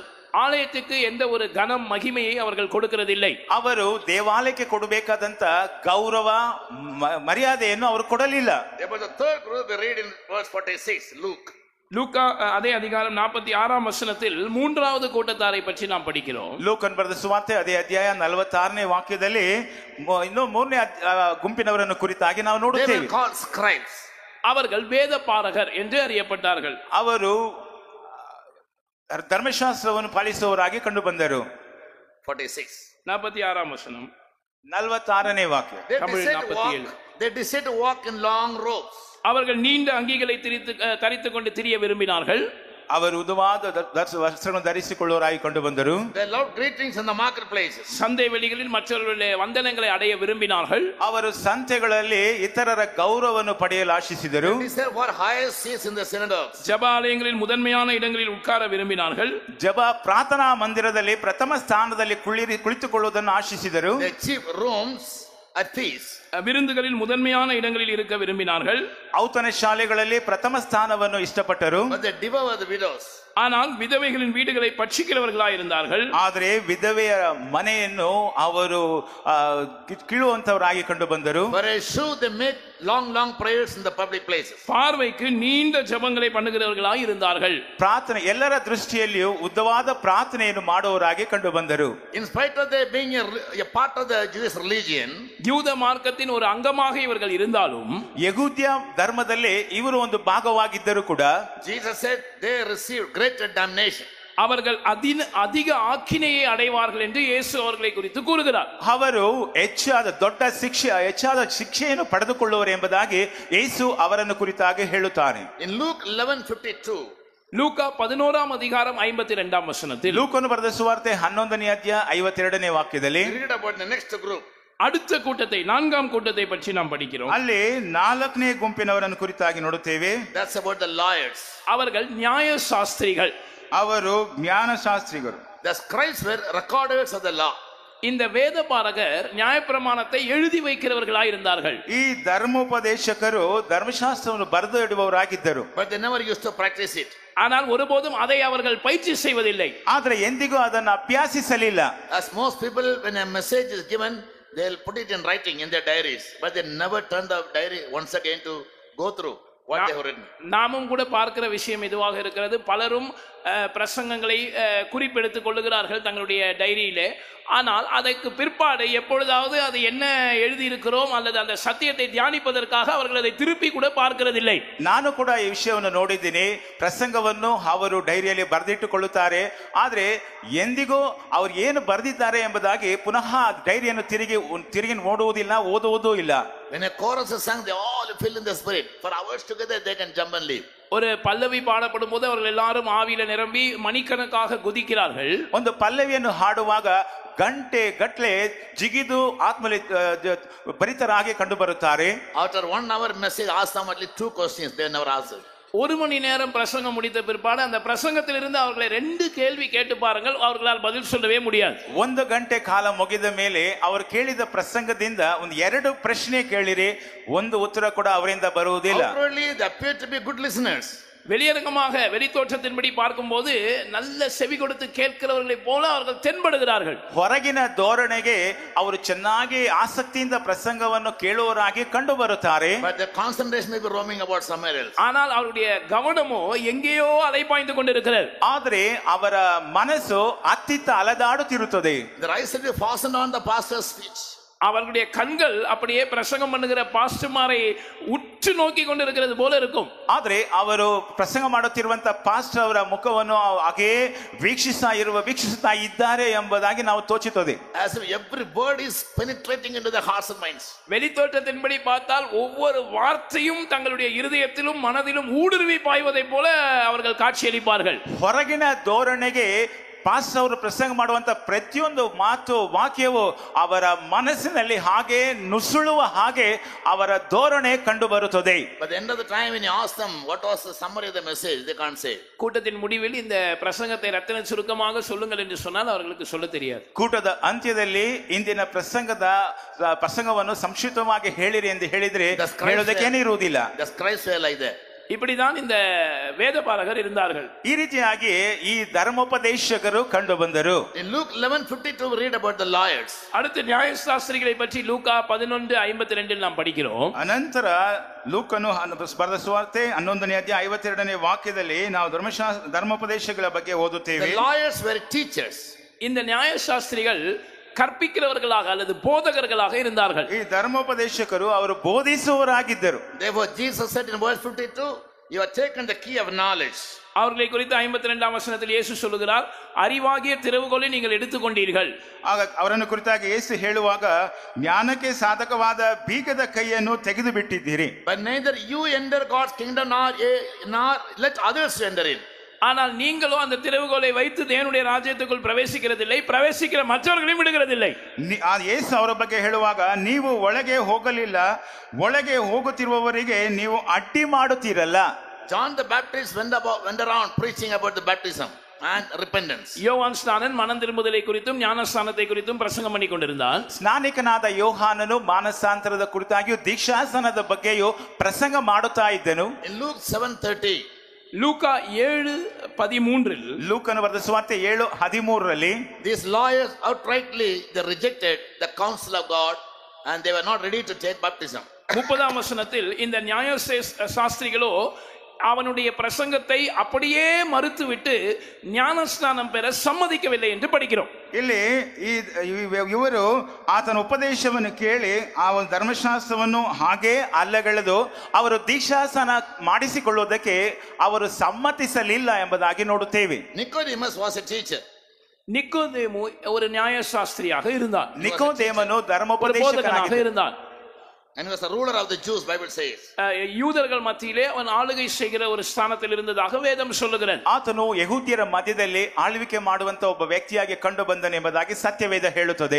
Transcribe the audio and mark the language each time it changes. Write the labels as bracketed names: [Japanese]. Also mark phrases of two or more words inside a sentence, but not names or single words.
[Tamil] ஆலயத்துக்கு எந்த ஒரு கனம் மகிமையை அவர்கள் கொடுக்கிறதில்லை. [Kannada] ಅವರು ದೇವಾಲಯಕ್ಕೆ ಕೊಡಬೇಕಾದಂತ ಗೌರವ ಮರ್ಯಾದೆಯನ್ನು ಅವರು ಕೊಡಲಿಲ್ಲ. [English] About the third group we read in verse 46, Luke. [Tamil] லூக்கா அதே அதிகாரம் 46ஆம் வசனத்தில் மூன்றாவது கூட்டத்தாரை பற்றி நாம் படிக்கிறோம். [Kannada] ಲೂಕನ್ ಬರೆದ ಸುವಾರ್ತೆ ಅದೇ ಅಧ್ಯಾಯ 46ನೇ ವಾಕ್ಯದಲ್ಲಿ ಇನ್ನು ಮೂರನೇ ಗುಂಪಿನವರನ್ನು ಕುರಿತಾಗಿ ನಾವು ನೋಡುತ್ತೇವೆ. [English] They were called scribes. [Tamil] அவர்கள் வேத பாரகர் என்று அறியப்பட்டார்கள். [Kannada] ಅವರು ಧರ್ಮಶಾಸ್ತ್ರವನ್ನು ಪಾಲಿಸುವವರಾಗಿ ಕಂಡು ಬಂದರು. [Tamil] 46ஆம் வசனம் [Kannada] 46ನೇ ವಾಕ್ಯ. [English] They decided to walk in long robes. [Tamil] அவர்கள் நீண்ட அங்கிகளை தரித்துக் கொண்டு திரிய விரும்பினார்கள். [Kannada] ಅವರು ಉದ್ದವಾದ ವಸ್ತ್ರಗಳನ್ನು ಧರಿಸಿಕೊಳ್ಳುವವರಾಗಿ ಕಂಡು ಬಂದರು. [English] They loved greetings in the marketplaces. [Tamil] சந்தை வெளிகளில் மற்றவர்களுடைய வந்தனங்களை அடைய விரும்பினார்கள். [Kannada] ಅವರು ಸಂತೆಗಳಲ್ಲಿ ಇತರರ ಗೌರವವನ್ನು ಪಡೆಯಲು ಆಶಿಸಿದರು. [English] They said what highest seats in the synagogues. [Tamil] ஜெபாலயங்களில் முதன்மையான இடங்களில் உட்கார விரும்பினார்கள். [Kannada] ಪ್ರಾರ್ಥನಾ ಮಂದಿರದಲ್ಲಿ ಪ್ರಥಮ ಸ್ಥಾನದಲ್ಲಿ ಕುಳಿತುಕೊಳ್ಳುವುದನ್ನು ಆಶಿಸಿದರು. [English] The chief rooms at feast. [Tamil] விருந்துகளில் முதன்மையான இடங்களில் இருக்க விரும்பினார்கள். [Kannada] ಔತಣ ಶಾಲೆಗಳಲ್ಲಿ ಪ್ರಥಮ ಸ್ಥಾನವನ್ನು ಇಷ್ಟಪಟ್ಟರು. [English] But they devoured the widows. [Tamil] ஆனால் விதவைகளின் வீடுகளை பட்சிக்கிறவர்களாக இருந்தார்கள். [Kannada] ಆದರೆ ವಿಧವೆಯ ಮನೆಯನ್ನು ಅವರು ಕೀಳುವಂತವರಾಗಿ ಕಂಡು ಬಂದರು. [English] For a show they make long prayers in the public places. [Tamil] பார்வைக்கு நீண்ட ஜெபங்களை பண்ணுகிறவர்களாக இருந்தார்கள். [Kannada] ಪ್ರಾರ್ಥನೆ ಎಲ್ಲರ ದೃಷ್ಟಿಯಲ್ಲಿಯೂ ಉದ್ದವಾದ ಪ್ರಾರ್ಥನೆಯನ್ನು ಮಾಡುವವರಾಗಿ ಕಂಡು ಬಂದರು. [English] In spite of their being a part of the Jewish religion, [Tamil] யூத மார்க்கத்தின் ஒரு அங்கமாக இவர்கள் இருந்தாலும் [Kannada] ಯಹೂದ್ಯ ಧರ್ಮದಲ್ಲಿ ಇವರು ಒಂದು ಭಾಗವಾಗಿದ್ದರೂ ಕೂಡ [English] Jesus said they received greater damnation. [Tamil] அவர்கள் அதிக ஆக்கினையை அடைவார்கள் என்று இயேசு அவர்களை குறித்து கூறுகிறார். [Kannada] ಅವರು ಹೆಚ್ಚಾದ ಶಿಕ್ಷೆಯನ್ನು ಪಡೆದುಕೊಳ್ಳುವರು ಎಂಬುದಾಗಿ ಯೇಸು ಅವರನ್ನು ಕುರಿತಾಗಿ ಹೇಳುತ್ತಾನೆ. [English] In Luke 11:52, [Tamil] லூக்கா 11ஆம் அதிகாரம் 52ஆம் வசனத்தில், [Kannada] ಲೂಕನು ಬರೆದ ಸುವಾರ್ತೆ 11ನೇ ಅಧ್ಯಾಯ 52ನೇ ವಾಕ್ಯದಲ್ಲಿ [English] we read about the next group. [Tamil] அடுத்த கூட்டத்தை, 4ஆம் கூட்டத்தை பற்றி நாம் படிக்கிறோம். [Kannada] ಅಲ್ಲಿ 4ನೇ ಗುಂಪಿನವರನ್ನು ಕುರಿತಾಗಿ ನೋಡುತ್ತೇವೆ. [English] That's about the lawyers. [Tamil] அவர்கள் நியாய சாஸ்திரிகள். [Kannada] ಅವರು ಜ್ಞಾನಶಾಸ್ತ್ರಿಗಳು. [English] The scribes were recorders of the law. [Tamil] இந்த வேதபாரகர் நியாயப்பிரமாணத்தை எழுதி வைக்கிறவர்களாய் இருந்தார்கள். [Kannada] ಈ ಧರ್ಮೋಪದೇಶಕರು ಧರ್ಮಶಾಸ್ತ್ರವನ್ನು ಬರೆದು ಇಡುವವರಾಗಿದ್ದರು. [English] But they never used to practice it. [Tamil] ஆனால் ஒருபோதும் அதை அவர்கள் பயிற்சி செய்வதில்லை. [Kannada] ಆದರೆ ಎಂದಿಗೂ ಅದನ್ನು ಅಭ್ಯಾಸಿಸಲಿಲ್ಲ. [English] As most people, when a message is given, they'll put it in writing in their diaries, but they never turn the diary once again to go through what they have written. [Tamil] நாமும் கூட பார்க்கிற விஷயம் இதுவாக இருக்கிறது. பலரும் பிரசங்கங்களை குறிப்பெடுத்துக் கொள்ளுகிறார்கள் தங்களுடைய டைரியிலே. ஆனால் அதற்கு பிற்பாடு எப்பொழுதாவது அது என்ன எழுதியிருக்கிறோம் அல்லது அந்த சத்தியத்தை தியானிப்பதற்காக அவர்கள் அதை திருப்பி கூட பார்க்கிறதில்லை. [Kannada] ನಾನು ಕೂಡ ಈ ವಿಷಯವನ್ನು ನೋಡಿದ್ದೀನಿ. ಪ್ರಸಂಗವನ್ನು ಅವರು ಡೈರಿಯಲ್ಲಿ ಬರೆದಿಟ್ಟುಕೊಳ್ಳುತ್ತಾರೆ. ಆದರೆ ಎಂದಿಗೂ ಅವರು ಏನು ಬರೆದಿದ್ದಾರೆ ಎಂಬುದಾಗಿ ಪುನಃ ಡೈರಿಯನ್ನು ತಿರುಗಿ ನೋಡುವುದಿಲ್ಲ, ಓದುವುದೂ ಇಲ್ಲ. [English] When a chorus is sung, they all fill in the spirit. For hours together, they can jump and leave. [Tamil] ஒரு பல்லவி பாடப்படும் போது அவர்கள் எல்லாரும் ஆவியில நிரம்பி மணிக்கணக்காக குதிக்கிறார்கள். [Kannada] ಒಂದು ಪಲ್ಲವಿಯನ್ನು ಹಾಡುವಾಗ ಗಂಟೆ ಗಟ್ಟಲೆ ಜಿಗಿದು ಆತ್ಮಲಿ ಭರಿತರಾಗಿ ಕಂಡು ಬರುತ್ತಾರೆ. [English] After 1 hour message, ask them at least 2 questions. They never answered. [Tamil] ஒரு மணி நேரம் பிரசங்கம் முடித்த பிற்பாடு அந்த பிரசங்கத்திலிருந்து அவர்களை 2 கேள்வி கேட்டு பாருங்கள், அவர்களால் பதில் சொல்லவே முடியாது. [Kannada] 1 ಗಂಟೆ ಕಾಲ ಮುಗಿದ ಮೇಲೆ ಅವರು ಕೇಳಿದ ಪ್ರಸಂಗದಿಂದ ಒಂದು 2 ಪ್ರಶ್ನೆ ಕೇಳಿರಿ, ಒಂದು ಉತ್ತರ ಕೂಡ ಅವರಿಂದ ಬರುವುದಿಲ್ಲ. [English] Outwardly, they appear to be good listeners. [Tamil] வெளியரங்கமாக வெளித்தோற்றத்தின்படி பார்க்கும்போது நல்ல செவி கொடுத்து கேட்கிறவர்களை போல அவர்கள் தென்படுகிறார்கள். [Kannada] ಹೊರಗಿನ ಧೋರಣೆಗೆ ಅವರು ಚೆನ್ನಾಗಿ ಆಸಕ್ತಿಯಿಂದ ಪ್ರಸಂಗವನ್ನು ಕೇಳುವವರಾಗಿ ಕಂಡು ಬರುತ್ತಾರೆ. [English] But their concentration may be roaming about somewhere else. [Tamil] ஆனால் அவருடைய கவனமோ எங்கேயோ அலைபாய்ந்து கொண்டிருக்கிறது. [Kannada] ಆದರೆ ಅವರ ಮನಸ್ಸು ಅತ್ತಿತ್ತ ಅಲೆದಾಡುತ್ತಿರುತ್ತದೆ. [English] Their eyes will be fastened on the pastor's speech. [Tamil] அவர்களுடைய கண்கள் அப்படியே பிரசங்கம் பண்ணுகிற பாஸ்டர்மாரை உற்று நோக்கி கொண்டிருக்கிறது போல இருக்கும். [Kannada] ಆದರೆ ಅವರು ಪ್ರಸಂಗ ಮಾಡುತ್ತಿರುವಂತ ಪಾಸ್ಟರ್ ಅವರ ಮುಖವನ್ನು ಹಾಗೆ ವೀಕ್ಷಿಸುತ್ತಾ ಇದ್ದಾರೆ ಎಂಬುದಾಗಿ ನಾವು ತೋಚುತ್ತದೆ. [English] As if every word is penetrating into the hearts and minds. [Tamil] வெளித்தோற்றத்தின்படி பார்த்தால் ஒவ்வொரு வார்த்தையும் தங்களுடைய இருதயத்திலும் மனதிலும் ஊடுருவி பாய்வதை போல அவர்கள் காட்சியளிப்பார்கள். [Kannada] ಹೊರಗಿನ ಧೋರಣೆಗೆ ಪಾಸ್ಟರ್ ಅವರು ಪ್ರಸಂಗ ಮಾಡುವಂತ ಪ್ರತಿಯೊಂದು ಮಾತು ವಾಕ್ಯವು ಅವರ ಮನಸ್ಸಿನಲ್ಲಿ ಹಾಗೆ ನುಸುಳುವ ಹಾಗೆ ಅವರ ಧೋರಣೆ ಕಂಡು ಬರುತ್ತದೆ. [English] But at the end of the time, when you ask them what was the summary of the message, they can't say. [Tamil] கூட்டத்தின் முடிவில் இந்த பிரசங்கத்தை ரத்தின சுருக்கமாக சொல்லுங்கள் என்று சொன்னால் அவர்களுக்கு சொல்ல தெரியாது. [Kannada] ಕೂಟದ ಅಂತ್ಯದಲ್ಲಿ ಇಂದಿನ ಪ್ರಸಂಗವನ್ನು ಸಂಕ್ಷಿಪ್ತವಾಗಿ ಹೇಳಿರಿ ಎಂದು ಹೇಳಿದ್ರೆ ಹೇಳೋದಕ್ಕೇನೇ ಇರುವುದಿಲ್ಲ. [English] The scribes were like that. [Tamil] இப்படிதான் இந்த வேதபாரகர் இருந்தார்கள். [Kannada] ಈ ರೀತಿಯಾಗಿ ಈ ಧರ್ಮೋಪದೇಶಕರು ಕಂಡು ಬಂದರು. [English] In Luke 11:52 we read about the lawyers. [Tamil] அடுத்து நியாயசாஸ்திரிகளை பற்றி லூக்கா 11:52 நாம் படிக்கிறோம். [Kannada] ಅನಂತರ ಲೂಕನು ಬರೆದ ಸುವಾರ್ತೆ 11ನೇ ಅಧ್ಯಾಯ 52ನೇ ವಾಕ್ಯದಲ್ಲಿ ನಾವು ಧರ್ಮೋಪದೇಶಗಳ ಬಗ್ಗೆ ಓದುತ್ತೇವೆ. [English] The lawyers were teachers. [Tamil] இந்த நியாயசாஸ்திரிகள் கற்பிக்கிறவர்களாக அல்லது போதகர்களாக இருந்தார்கள். [Kannada] ಈ ಧರ್ಮೋಪದೇಶಕರು ಅವರು ಬೋಧಿಸುವವರಾಗಿದ್ದರು. [English] Therefore Jesus said in verse 52, you have taken the key of knowledge. [Tamil] அவர்களை குறித்து 52ஆம் வசனத்தில் இயேசு சொல்லுகிறார், அறிவாகிய திறவுகோலை நீங்கள் எடுத்துக்கொண்டீர்கள். [Kannada] ಆಗ ಅವರನ್ನು ಕುರಿತಾಗಿ ಯೇಸು ಹೇಳುವಾಗ ಜ್ಞಾನಕ್ಕೆ ಸಾಧಕವಾದ ಬೀಗದ ಕೈಯನ್ನು ತೆಗೆದು ಬಿಟ್ಟಿದ್ದೀರಿ. [English] But neither you enter God's kingdom nor let others enter in. [Tamil] ஆனால் நீங்களோ அந்த திறவுகோலை வைத்து தேவனுடைய ராஜ்யத்துக்குள் பிரவேசிக்கிறதில்லை, பிரவேசிக்கிற மற்றவர்களையும் விடுகிறதில்லை. [Kannada] ಯೇಸು ಅವರ ಬಗ್ಗೆ ಹೇಳುವಾಗ ನೀವು ಒಳಗೆ ಹೋಗಲಿಲ್ಲ, ಒಳಗೆ ಹೋಗುತ್ತಿರುವವರಿಗೆ ನೀವು ಅಡ್ಡಿ ಮಾಡುತ್ತೀರಲ್ಲ. [English] John the Baptist went around preaching about the baptism and repentance. [Tamil] யோவான் ஸ்நானன் மனம் திரும்புதலை குறித்தும் ஞானஸ்நானத்தை குறித்தும் பிரசங்கம் பண்ணி கொண்டிருந்தான். [Kannada] ಸ್ನಾನಿಕನಾದ ಯೋಹಾನನು ಮಾನಸಾಂತರದ ಕುರಿತಾಗಿಯೂ ದೀಕ್ಷಾಸನದ ಬಗ್ಗೆಯೂ ಪ್ರಸಂಗ ಮಾಡುತ್ತಾ ಇದ್ದನು. [English] In Luke 7:30, [Tamil] லூக்கா 7:13 [Kannada] ಲೂಕನು ಬರೆದ ಸುವಾರ್ತೆ 7:13ರಲ್ಲಿ [English] these lawyers outrightly they rejected the counsel of God and they were not ready to take baptism. [Tamil] 30ஆம் வசனத்தில் இந்த நியாய சாஸ்திரிகளோ அவனுடைய பிரசங்கத்தை அப்படியே மறுத்துவிட்டு ஞானஸ்நானம் பெற சம்மதிக்கவில்லை என்று படிக்கிறோம். [Kannada] ಇಲ್ಲಿ ಇವರು ಆತನ ಉಪದೇಶವನ್ನು ಕೇಳಿ ಆ ಒಂದು ಧರ್ಮಶಾಸ್ತ್ರವನ್ನು ಹಾಗೆ ಅಲ್ಲಗಳೆದು ಅವರು ದೀಕ್ಷಾಸ್ನಾನ ಮಾಡಿಸಿಕೊಳ್ಳುವುದಕ್ಕೆ ಅವರು ಸಮ್ಮತಿಸಲಿಲ್ಲ ಎಂಬುದಾಗಿ ನೋಡುತ್ತೇವೆ. [English] Nicodemus was a teacher. [Tamil] நிக்கோதேமு ஒரு நியாயசாஸ்திரியாக இருந்தான். [Kannada] ನಿಕೋದೇಮನು ಧರ್ಮೋಪದೇಶಕನಾಗಿ [Tamil] இருந்தான். [English] And he was the ruler of the Jews, Bible says. [Tamil] யூதர்கள் மத்தியிலே அவன் ஆளுகை செய்கிற ஒரு ஸ்தானத்தில் இருந்ததாக வேதம் சொல்லுகிறது. [Kannada] ಆತನು ಯಹೂದ್ಯರ ಮಧ್ಯದಲ್ಲಿ ಆಳ್ವಿಕೆ ಮಾಡುವಂತ ಒಬ್ಬ ವ್ಯಕ್ತಿಯಾಗಿ ಕಂಡು ಬಂದನೆಂಬುದಾಗಿ ಸತ್ಯವೇದ ಹೇಳುತ್ತದೆ.